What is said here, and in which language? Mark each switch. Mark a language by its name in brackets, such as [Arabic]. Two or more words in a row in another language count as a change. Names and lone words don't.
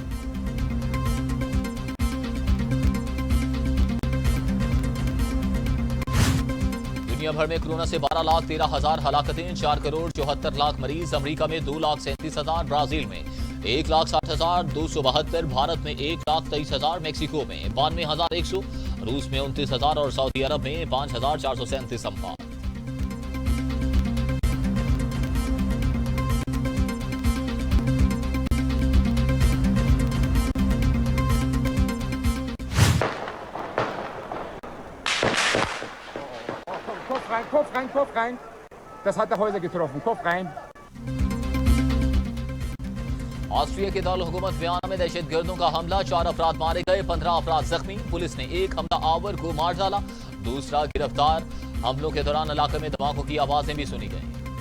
[Urdu] دنیا بھر میں کورونا سے 12,13,000 ہلاکتیں. 4,74,00,000 مریض۔ امریکہ میں 2,37,000. برازیل میں 1,60,272۔ بھارت میں 1,23,000. میکسیکو میں 92,100. روس میں 29,000 اور سعودی عرب میں 5,437 افراد. [German] Kopf rein, Kopf rein. Das hat der Häuser getroffen. Kopf rein. [Urdu] آسٹریا کے دارالحکومت ویانا میں دہشت گردوں کا حملہ. 4 افراد مارے گئے، 15 افراد زخمی۔ پولیس نے ایک حملہ آور کو مار ڈالا، دوسرا گرفتار. حملوں کے دوران علاقے میں دھماکوں کی آوازیں بھی سنی گئی.